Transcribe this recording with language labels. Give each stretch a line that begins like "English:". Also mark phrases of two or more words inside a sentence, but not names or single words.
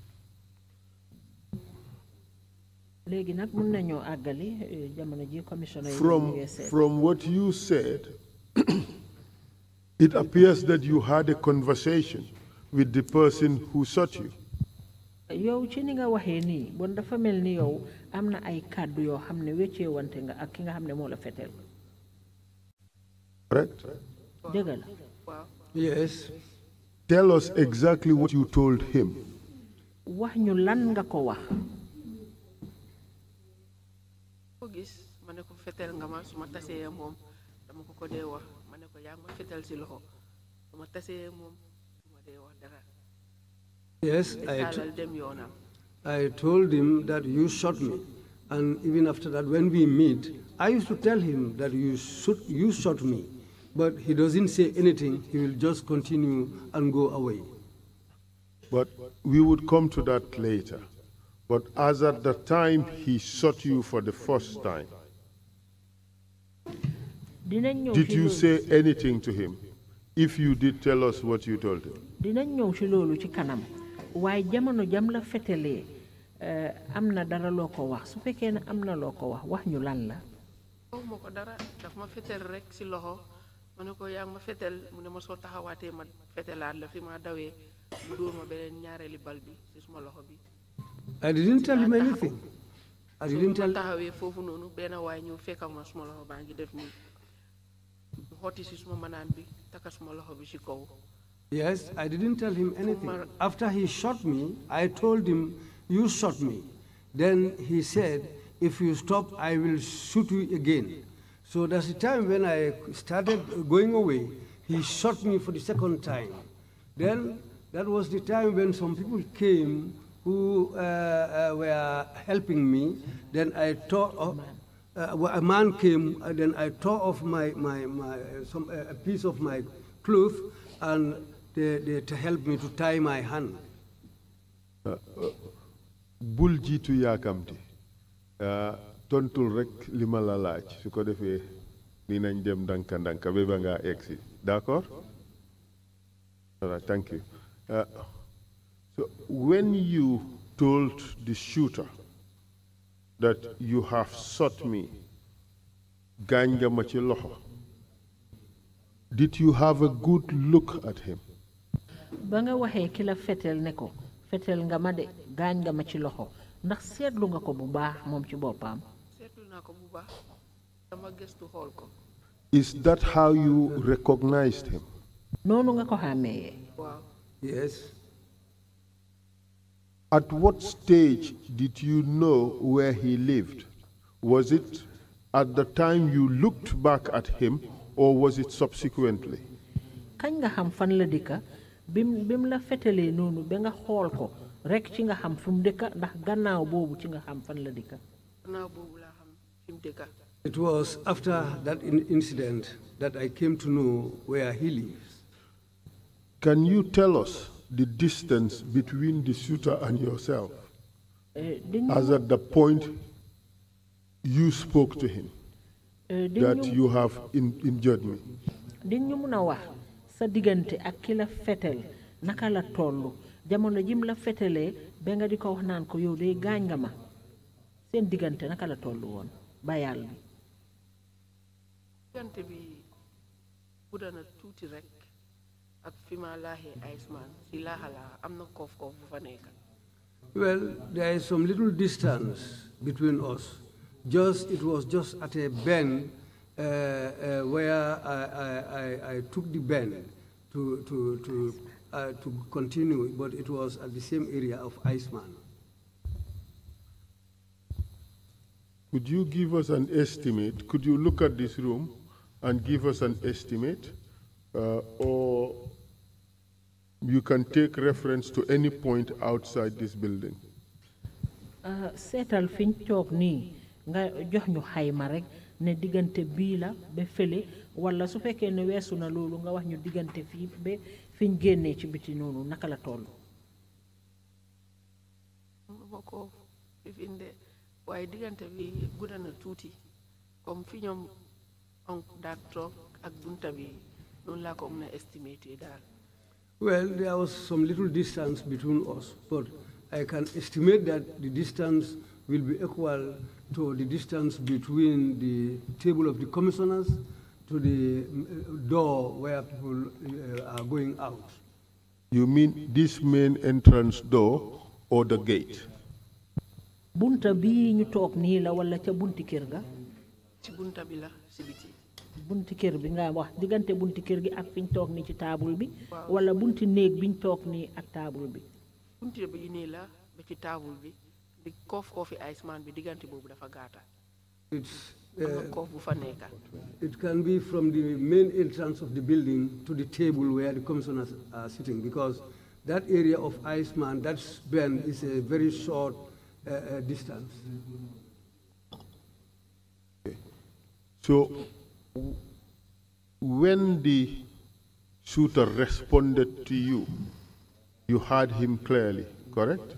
English: From what you said, it appears that you had a conversation with the person who shot you. Correct? Yes. Tell us exactly what you told him.
Wolof: Gis ma ne ko fetel nga ma su ma tasee moom dama ko dee wax ma ne ko yaa ma fetel si loxo su ma tasee moom ma dee wax dara.
English: Yes, I told him that you shot me, and even after that, when we meet, I used to tell him that you shot me, but he doesn't say anything. He will just continue and go away. But we would come to that later. But as at the time he shot you for the first time, did you say anything to him? If you did, tell us what you told him.
Wolof: Dinañ ñëw ci loolu ci kanam waaye jamono jam la fetelee am na dara loo ko wax su fekkee ne am na loo ko wax ñu lan la. wax ma ko dara daf ma fetel rek si loxo ma ne ko yaa ma fetel mu ne ma soo taxawaatee ma fetelaat la fi ma dawee mu dóor ma beneen ñaareeli bal bi si suma loxo bi.
English: I didn't tell him anything. I didn't tell.
Wolof: taxawee foofu noonu benn waay ñëw fekkal ma suma loxo baa ngi def nii xotti si suma manaan bi taka suma loxo bi si kaw.
English: Yes, I didn't tell him anything. After he shot me, I told him, you shot me. Then he said, if you stop, I will shoot you again. So that's the time when I started going away, he shot me for the second time. Then that was the time when some people came who were helping me. Then I tore, a man came, and then I tore off a piece of my cloth, and to help me to tie my hand.
Wolof: Bul jiitu yaakamti tontul rek li ma la laaj su ko defee dinañ dem ndanka ndanka ba nga egsi d'accord.
English: All right, thank you. So when you told the shooter that you have shot me,
Wolof: gaañ nga ma ci loxo,
English: did you have a good look at him?
Wolof: Ba nga waxee ki la fetel ne ko fetel nga ma de gaañ nga ma ci loxo ndax seetlu nga ko bu baax moom ci boppam. seetlu naa ko bu baax dama gëstu xool ko. Is that how you recognized him? noonu nga ko xàmmee. waaw.
English: Yes. At what stage did you know where he lived? Was it at the time you looked back at him, or was it subsequently?
Wolof: kañ nga xam fan la dëkka bim la fetelee noonu ba nga xool ko rek ci nga xam fu mu dëkka ndax gannaaw boobu ci nga xam fan la dëkka. gannaaw boobu laa xam fi mu dëkka.
English: It was after that incident that I came to know where he lives. Can you tell us the distance between the shooter and yourself as at the point you spoke to him that you have injured me?
Wolof: Din ñu mun a wax sa diggante ak ki la fetel naka la tollu jamono jim la fetelee ba nga di ko wax naan ko yow de gaañ nga ma seen diggante naka la tollu woon bayal bi. diggante bi gudda na tuuti rek ak fi ma laaxee Iceman si laaxalaa am na koof bu fa nekk.
English: Well, there is some little distance between us. It was just at a bend where I took the bend to continue, but it was at the same area of Iceman. Could you give us an estimate? Could you look at this room and give us an estimate? Or you can take reference to any point outside this building.
Wolof: Seetal fiñ toog nii nga jox ñu xayma rek ne diggante bii la ba fële wala su fekkee ne weesu na loolu nga wax ñu diggante fii ba fiñ génnee ci biti noonu naka la toll. ma ko fifinde waaye diggante bi gudda na tuuti comme fi ñoom on daak toog ak bunta bi noonu laa ko mën a estimater daal.
English: Well, there was some little distance between us, but I can estimate that the distance will be equal to the distance between the table of the commissioners to the door where people are going out. You mean this main entrance door or the gate?
Wolof: Bunta bi ñu toog nii la wala ca bunti kër ga? ci bunta bi la ci biti. bunti kër bi nga wax diggante bunti kër gi ak fiñ toog nii ci taabul bi wala bunti néeg biñ toog nii ak taabul bi. bunti bi nii la ba ci taabul bi di koofi Iceman bi diggante boobu dafa gaata. koof bu fa nekka.
English: It can be from the main entrance of the building to the table where the commissioners are sitting, because that area of Iceman, that bend is a very short distance. Okay. So when the shooter responded to you, You heard him clearly, correct?